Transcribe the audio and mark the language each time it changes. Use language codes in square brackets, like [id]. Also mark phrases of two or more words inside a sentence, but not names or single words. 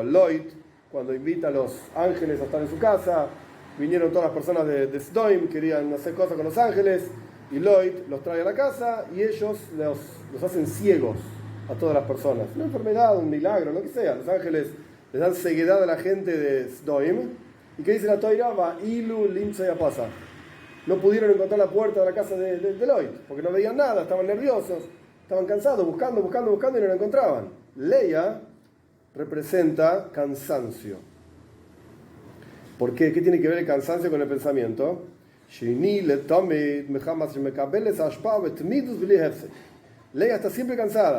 [es] Loit, cuando invita a los ángeles a estar en su casa, vinieron todas las personas de Sdoim, querían hacer cosas con los ángeles, y Loit los trae a la casa y ellos los hacen ciegos a todas las personas. Una enfermedad, un milagro, lo que sea. Los ángeles les dan ceguedad a la gente de Sdoim. ¿Y qué dice la Toira? [he] ויילאו למצוא פתח. [es] No pudieron encontrar la puerta de la casa de Loit, porque no veían nada, estaban nerviosos, estaban cansados, buscando y no la encontraban. Leia representa cansancio. ¿Por qué? ¿Qué tiene que ver el cansancio con el pensamiento? Leia está siempre cansada.